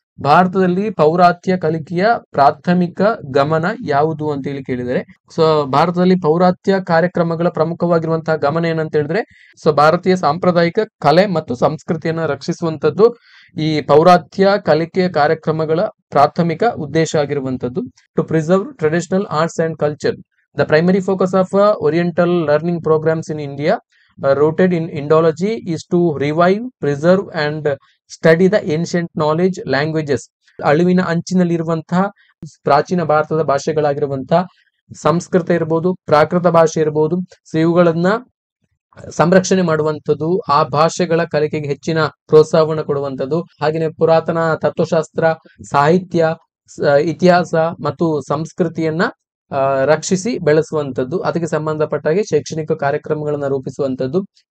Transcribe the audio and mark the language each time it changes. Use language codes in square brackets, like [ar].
[kn] ಭಾರತದಲ್ಲಿ ಪೌರಾತ್ಯ ಕಲಿಕೆಯ ಪ್ರಾಥಮಿಕ ಗಮನ ಯಾವುದು ಅಂತ ಹೇಳಿ ಕೇಳಿದರೆ, ಸೊ ಭಾರತದಲ್ಲಿ ಪೌರಾತ್ಯ ಕಾರ್ಯಕ್ರಮಗಳ ಪ್ರಮುಖವಾಗಿರುವಂತಹ ಗಮನ ಏನಂತ ಹೇಳಿದ್ರೆ, ಸೊ ಭಾರತೀಯ ಸಾಂಪ್ರದಾಯಿಕ ಕಲೆ ಮತ್ತು ಸಂಸ್ಕೃತಿಯನ್ನ ರಕ್ಷಿಸುವಂತದ್ದು ಈ ಪೌರಾತ್ಯ ಕಲಿಕೆಯ ಕಾರ್ಯಕ್ರಮಗಳ ಪ್ರಾಥಮಿಕ ಉದ್ದೇಶ ಆಗಿರುವಂತದ್ದು. [en] To preserve traditional arts and culture. The primary focus of oriental learning programmes in India rooted in Indology is to revive, preserve and study the ancient knowledge languages. [kn] ಅಳಿವಿನ ಅಂಚಿನಲ್ಲಿರುವಂತಹ ಪ್ರಾಚೀನ ಭಾರತದ ಭಾಷೆಗಳಾಗಿರುವಂತಹ ಸಂಸ್ಕೃತ ಇರಬಹುದು, ಪ್ರಾಕೃತ ಭಾಷೆ ಇರಬಹುದು. ಸೊ ಇವುಗಳನ್ನ ಸಂರಕ್ಷಣೆ ಮಾಡುವಂಥದ್ದು, ಆ ಭಾಷೆಗಳ ಕಲಿಕೆಗೆ ಹೆಚ್ಚಿನ ಪ್ರೋತ್ಸಾಹವನ್ನು ಕೊಡುವಂಥದ್ದು. ಹಾಗೆಯೇ ಪುರಾತನ ತತ್ವಶಾಸ್ತ್ರ, ಸಾಹಿತ್ಯ, ಇತಿಹಾಸ ಮತ್ತು ಸಂಸ್ಕೃತಿಯನ್ನ ರಕ್ಷಿಸಿ ಬೆಳೆಸುವಂಥದ್ದು, ಅದಕ್ಕೆ ಸಂಬಂಧಪಟ್ಟಾಗಿ ಶೈಕ್ಷಣಿಕ ಕಾರ್ಯಕ್ರಮಗಳನ್ನ ರೂಪಿಸುವಂಥದ್ದು.